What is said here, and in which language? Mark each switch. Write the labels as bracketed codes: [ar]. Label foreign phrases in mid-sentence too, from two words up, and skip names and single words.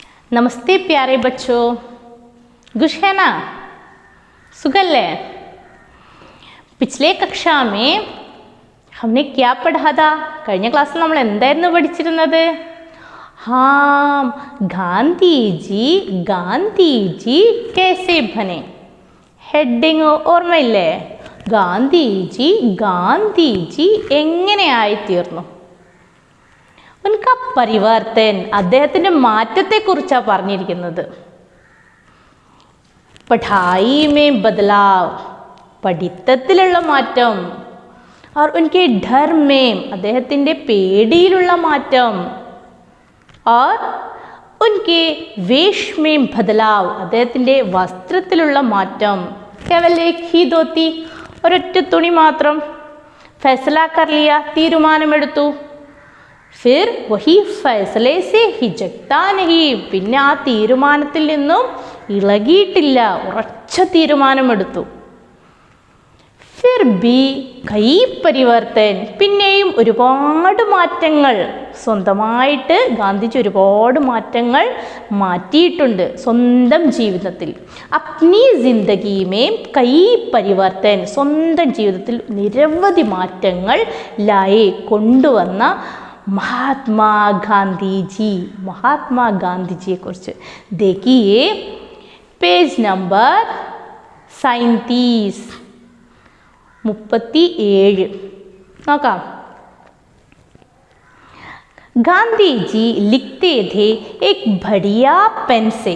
[hi] नमस्ते प्यारे बच्चों, खुश है ना? [ml] सुगल्ले। [hi] पिछले कक्षा में हमने क्या पढ़ा था? [ml] കഴിഞ്ഞ ക്ലാസ്സിൽ നമ്മൾ എന്തായിരുന്നു പഠിച്ചിരുന്നത്? [hi] ഗാന്ധിജി कैसे बने? [ml] ഹെഡിങ് ഓർമ്മയില്ലേ? ഗാന്ധിജി എങ്ങനെയായി തീർന്നു? [hi] उनका परिवर्तन, [ml] അദ്ദേഹത്തിൻ്റെ മാറ്റത്തെക്കുറിച്ചാണ് പറഞ്ഞിരിക്കുന്നത്. [hi] पढ़ाई में बदलाव, [ml] പഠിത്തത്തിലുള്ള മാറ്റം. [hi] और उनके डर में, [ml] അദ്ദേഹത്തിൻ്റെ പേടിയിലുള്ള മാറ്റം. [hi] और उनके वेश में बदलाव, [ml] അദ്ദേഹത്തിൻ്റെ വസ്ത്രത്തിലുള്ള മാറ്റം. [hi] केवल एक ही धोती, [ml] ഒരൊറ്റ തുണി മാത്രം. [hi] फैसला कर लिया, തീരുമാനമെടുത്തു. फिर वही फैसले से हिचकता नहीं, [ml] പിന്നെ ആ തീരുമാനത്തിൽ നിന്നും ഇളകിയിട്ടില്ല, ഉറച്ച തീരുമാനമെടുത്തു. [hi] फिर भी कई परिवर्तन, [ml] പിന്നെയും ഒരുപാട് മാറ്റങ്ങൾ സ്വന്തമായിട്ട് ഗാന്ധിജി ഒരുപാട് മാറ്റങ്ങൾ മാറ്റിയിട്ടുണ്ട് സ്വന്തം ജീവിതത്തിൽ. [hi] अपनी ज़िंदगी में कई परिवर्तन, [ml] സ്വന്തം ജീവിതത്തിൽ നിരവധി മാറ്റങ്ങൾ ലായെ കൊണ്ടുവന്ന മഹാത്മാഗാന്ധിജിയെ കുറിച്ച് [hi] देखिए पेज नंबर 37 [ml] 37 നോക്കാം. [hi] गांधी जी लिखते थे एक बढ़िया पेन से.